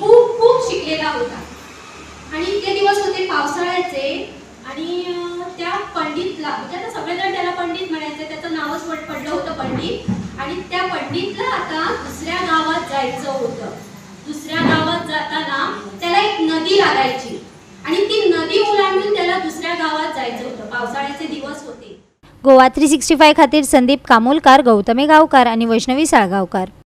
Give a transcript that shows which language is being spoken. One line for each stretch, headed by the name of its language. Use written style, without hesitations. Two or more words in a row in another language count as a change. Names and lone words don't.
Marathi: खूप खूप शिकलेला होता आणि ते दिवस होते पावसाळ्याचे आणि त्या पंडितला म्हणजे आता सगळेजण त्याला पंडित म्हणायचे त्याचं नावच पडलं होतं पंडित आणि त्या पंडितला आता दुसऱ्या गावात जायचं होतं। दुसऱ्या गावात जाताना त्याला एक नदी लागायची आणि ती नदी ओलांडून त्याला दुसऱ्या गावात जायचं होतं। पावसाळ्याचे दिवस होते।
Konkani: गोवा 365 खातीर संदीप कामोलकार, गौतमी गावकार आणि वैष्णवी साळगावकार।